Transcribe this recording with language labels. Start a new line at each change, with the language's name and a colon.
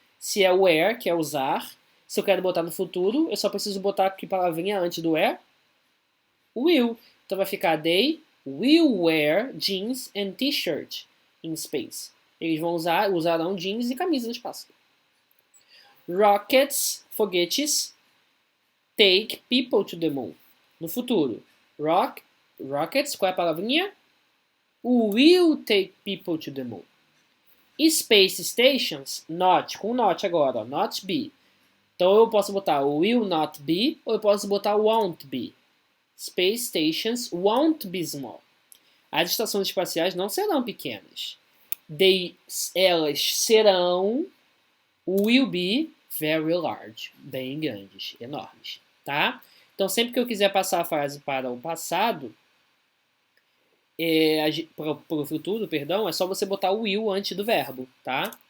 Portuguese: Se é wear, que é usar, se eu quero botar no futuro, eu só preciso botar que palavrinha antes do wear? Will. Então vai ficar
English: they will wear jeans and t-shirt in space.
Portuguese: Eles usarão jeans e camisa no espaço.
English: Rockets, foguetes, take people to the moon.
Portuguese: No futuro. Rockets, qual é a palavrinha?
English: Will take people to the moon. Space stations, not,
Portuguese: com
English: not
Portuguese: agora, ó,
English: not be.
Portuguese: Então eu posso botar
English: will not be
Portuguese: ou eu posso botar
English: won't be. Space stations won't be small.
Portuguese: As estações espaciais não serão pequenas. Elas serão
English: will be very large,
Portuguese: bem grandes, enormes, tá? Então sempre que eu quiser passar a frase para o passado, para o futuro, perdão, é só você botar o will antes do verbo, tá?